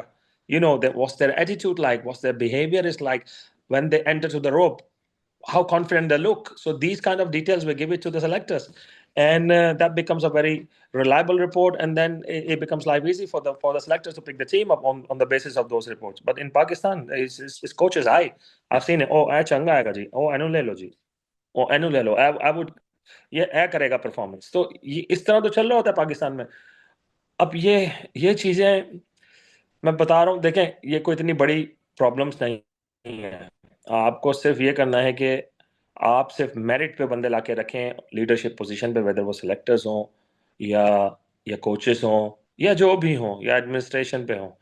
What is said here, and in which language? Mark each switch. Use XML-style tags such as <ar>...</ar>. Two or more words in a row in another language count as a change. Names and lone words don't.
<en>You know, what's their attitude like, what's their behavior is like when they enter to the rope, how confident they look. So these kind of details we give it to the selectors, and that becomes a very reliable report, and then it becomes life easy for the selectors to pick the team up on the basis of those reports. But in Pakistan, it's coach's eye. I've seen it.</en> <pa>اوہ، چنگا آئے گا جی۔ اوہ، اینوں لے لو جی۔ اوہ، اینوں لے لو.</pa> <en>I would</en> <ur>یہ کرے گا پرفارمنس. تو اس طرح تو چل رہا ہوتا ہے پاکستان میں۔ اب یہ چیزیں میں بتا رہا ہوں، دیکھیں، یہ کوئی اتنی بڑی پرابلمز نہیں ہے. آپ کو صرف یہ کرنا ہے کہ آپ صرف میرٹ پہ بندے لا کے رکھیں</ur> <en>leadership position</en> <ur>پہ، ویدر وہ سلیکٹرز ہوں یا کوچز ہوں یا جو بھی ہوں یا ایڈمنسٹریشن پہ ہوں.</ur>